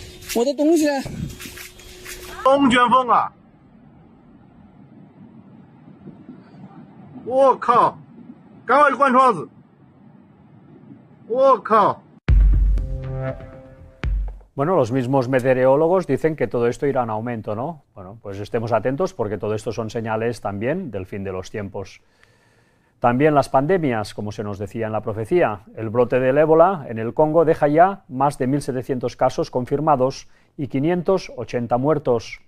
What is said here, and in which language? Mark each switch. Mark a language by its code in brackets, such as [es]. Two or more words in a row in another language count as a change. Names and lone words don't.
[zh] 我的东西呢？龙卷风啊！我靠！赶快关窗子！我靠！ [es] Bueno, los mismos meteorólogos dicen que todo esto irá en aumento, ¿no? Bueno, pues estemos atentos porque todo esto son señales también del fin de los tiempos. También las pandemias, como se nos decía en la profecía. El brote del ébola en el Congo deja ya más de 1.700 casos confirmados y 580 muertos.